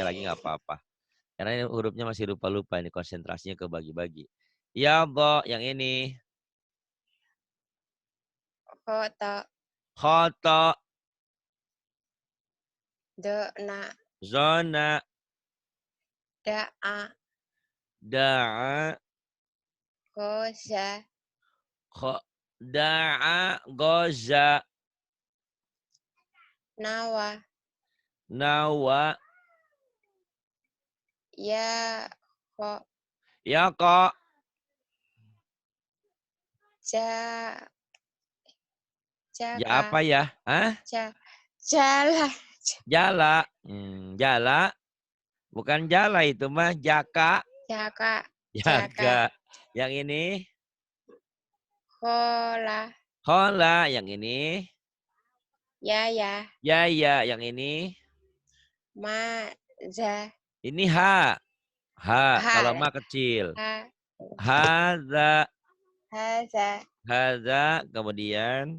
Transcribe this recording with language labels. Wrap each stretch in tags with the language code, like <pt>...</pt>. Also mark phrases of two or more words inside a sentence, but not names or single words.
<id>iya, lagi iya. nggak apa-apa. Karena ini hurufnya masih lupa-lupa ini konsentrasinya kebagi-bagi. Yado yang ini. Foto, Khoto. dona, Zona. da'a, Da'a. goza, Da'a. Goza. nawa, Nawa. ya, kok, Ya kok. ja, Ya jaka, apa ya? Hah? ja, jala, Jala. Jala. Bukan jala itu mah. Jaka. jaka, jaka, Jaga. Yang ini. kola, Hola. Yang ini. ya, ya, Ya ya. Yang ini. maza, Ini ha. Ha. Kalau ha, ma kecil. ha, Haza. haza, Haza. Kemudian.</id>